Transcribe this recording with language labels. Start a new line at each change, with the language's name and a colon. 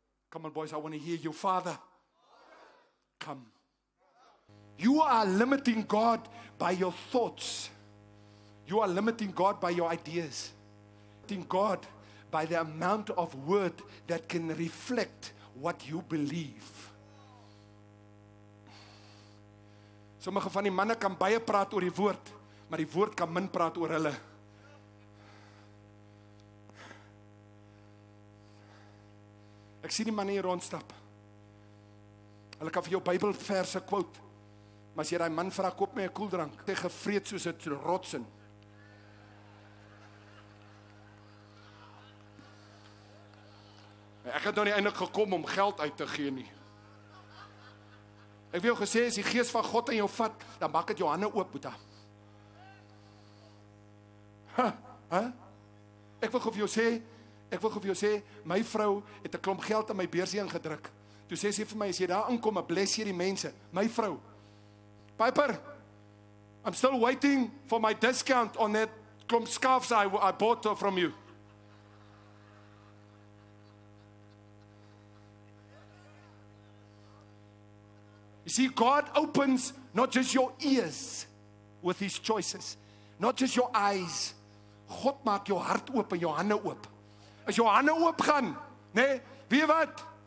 English: Come on, boys, I want to hear you. Father, come. You are limiting God by your thoughts. You are limiting God by your ideas. Limiting God by the amount of word that can reflect what you believe.
Afrikaans: Sommige van die manne kan baie praat oor die woord, maar die woord kan min praat oor hulle. Ek sien die manne hier rondstap. Hulle kan vir jou Bybelverse quote. Maar as jy daai man vra, koop my 'n koeldrank, hy gevreet soos 'n rotsin. Ek het nou nie eintlik gekom om geld uit te gee nie. Ek wil jou gesê, as die gees van God in jou vat, dan maak dit jou hande oop, Boeta. Ek wil vir jou sê, my vrou het 'n klomp geld in my beursie ingedruk. Toe sê sy vir my, as jy daar inkom, dan bless jy die mense. My vrou,
English: Piper, I'm still waiting for my discount on that klomp scarves I bought from you. You see, God opens not just your ears with His choices, not just your eyes.
Afrikaans: God maak jou hart oop en jou hande oop. As jou hande oop gaan, nee, weet jy wat?